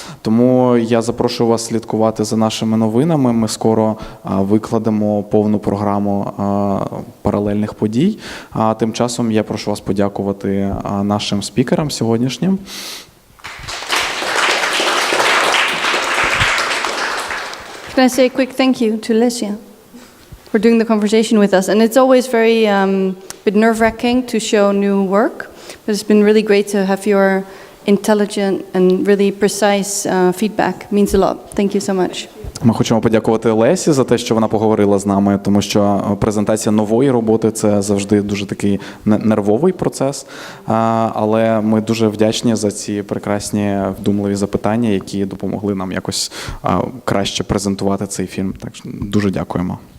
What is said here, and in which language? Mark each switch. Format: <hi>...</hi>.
<uk>Тому я запрошую вас слідкувати за нашими новинами. Ми скоро викладемо повну програму паралельних подій. А тим часом я прошу вас подякувати нашим спікерам сьогоднішнім.</uk> <en>Can I say a quick thank you to Lesia for doing the conversation with us? And it's always very bit nerve-wracking to show new work, but it's been really great to have your intelligent and really precise feedback. It means a lot. Thank you so much.</en> <uk>Ми хочемо подякувати Лесі за те, що вона поговорила з нами, тому що презентація нової роботи – це завжди дуже такий нервовий процес, але ми дуже вдячні за ці прекрасні вдумливі запитання, які допомогли нам якось краще презентувати цей фільм. Так що дуже дякуємо.</uk>